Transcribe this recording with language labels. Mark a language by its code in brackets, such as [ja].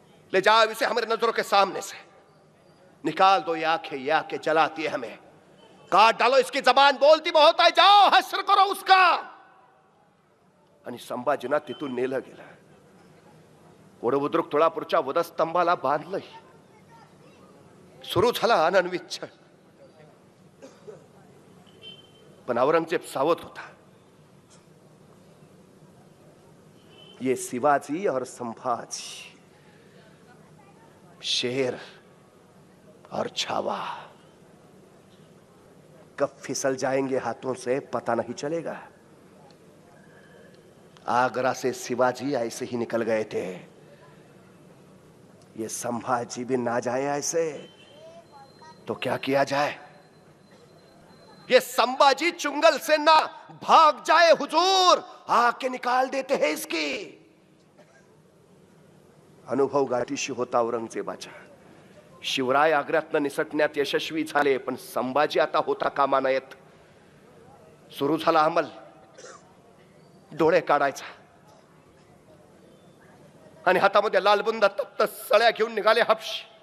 [hi] ले जाओ इसे हमारे नजरों के सामने से. निकाल दो ये आंखें जलाती है हमें. काट डालो इसकी जबान, बोलती बहुत है. जाओ हश्र करो उसका. [mr] आणि संभाजीना तिथून नेलं गेलं. वडबुद्रुक तुळापूरच्या वधस्तंभाला बांधलंय. सुरू झाला आनंदविच्छळ. पण औरंगजेब सावध होता. [hi] ये शिवाजी और संभाजी, शेर और छावा कब फिसल जाएंगे हाथों से पता नहीं चलेगा. आगरा से शिवाजी ऐसे ही निकल गए थे. ये संभाजी भी ना जाए ऐसे तो क्या किया जाए? ये संभाजी चुंगल से ना भाग जाए हुजूर, आके निकाल देते हैं इसकी. [mr] अनुभव गाठीशी होता औरंगजेबाच्या. शिवराय आग्र्यातनं निसटण्यात यशस्वी झाले, पण संभाजी आता होता कामा नयेत. सुरू झाला अंमल. डोळे काढायचा आणि हातामध्ये लालबुंद तप्त सळ्या घेऊन निघाले हपशी.